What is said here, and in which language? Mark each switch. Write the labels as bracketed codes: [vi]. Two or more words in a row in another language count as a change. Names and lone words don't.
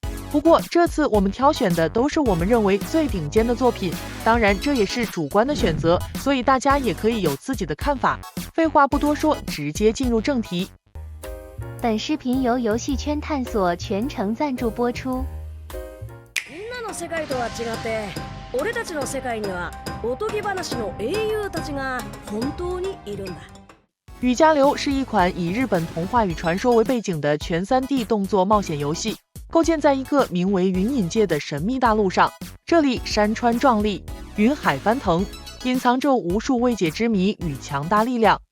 [zh] 不过这次我们挑选的都是我们认为最顶尖的作品，当然这也是主观的选择，所以大家也可以有自己的看法。废话不多说，直接进入正题。本视频由游戏圈探索全程赞助播出。 [ja] みんなの世界とは違って、俺たちの世界にはおとぎ話の英雄たちが本当にいるんだ。 [zh] 雨加流是一款以日本童话与传说为背景的全3D 动作冒险游戏，构建在一个名为云隐界的神秘大陆上。这里山川壮丽，云海翻腾，隐藏着无数未解之谜与强大力量。